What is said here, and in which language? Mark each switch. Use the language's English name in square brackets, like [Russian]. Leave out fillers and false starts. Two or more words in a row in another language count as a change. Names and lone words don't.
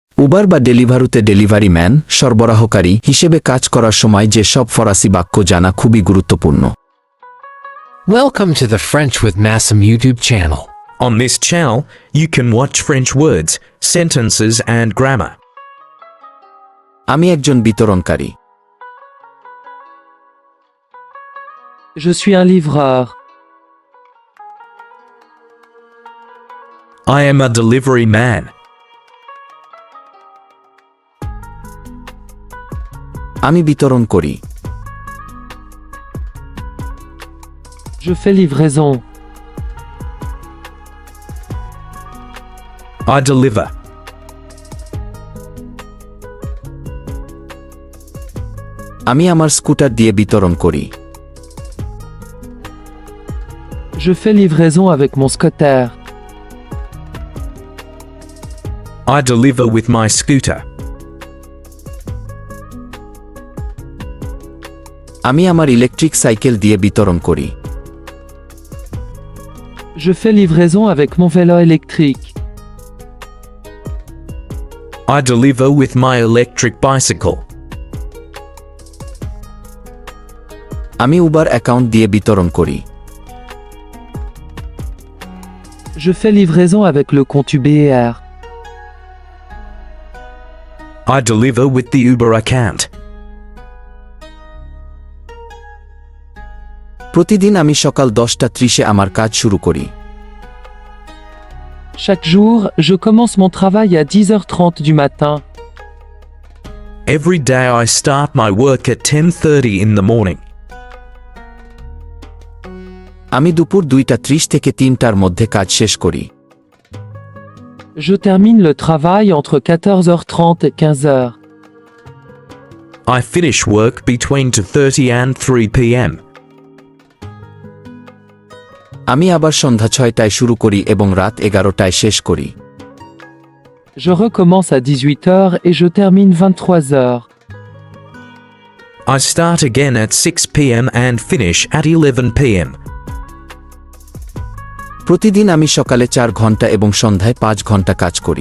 [Bangla] উবার বা ডেলিভারুতে [English] delivery man [Bangla] সরবরাহকারী হিসেবে কাজ করার সময় যে সব ফরাসি বাক্য জানা খুবই গুরুত্বপূর্ণ। [English] Welcome to the French with Masum YouTube channel. On this channel, you can watch French words, sentences and grammar. [Bangla] আমি একজন বিতরণকারী। [French] Je suis un livreur. [English] I am a delivery man. [Bangla] আমি বিতরণ করি। [French] Je fais livraison. [English] I deliver. [Bangla] আমি আমার স্কুটার দিয়ে বিতরণ করি। [French] Je fais livraison avec mon scooter. [English] I deliver with my scooter. [Bangla] আমি আমার [English] electric cycle [Bangla] দিয়ে বিতরণ করি। [French] Je fais livraison avec mon vélo électrique. [English] I deliver with my electric bicycle. [Bangla] আমি উবার অ্যাকাউন্ট দিয়ে বিতরণ করি। [French] Je fais livraison avec le compte UBR. [English] I deliver with the Uber account. [Bangla] প্রতিদিন আমি সকাল 10:30 আমার কাজ শুরু করি। [French] Chaque jour, je commence mon travail à 10h30 du matin. [English] Every day I start my work at 10:30 in the morning. [Bangla] আমি দুপুর 2:30 থেকে 3টার মধ্যে কাজ শেষ করি। [French] Je termine le travail entre 14h30 et 15h. [English] I finish work between 2:30 and 3 p.m. [Bangla] আমি আবার সন্ধ্যা 6টায় শুরু করি এবং রাত 11টায় শেষ করি। [French] Je recommence à 18h et je termine 23h. [English] I start again at 6 p.m. and finish at 11 p.m. [Bangla] প্রতিদিন আমি সকালে 4 ঘন্টা এবং সন্ধ্যায় 5 ঘন্টা কাজ করি।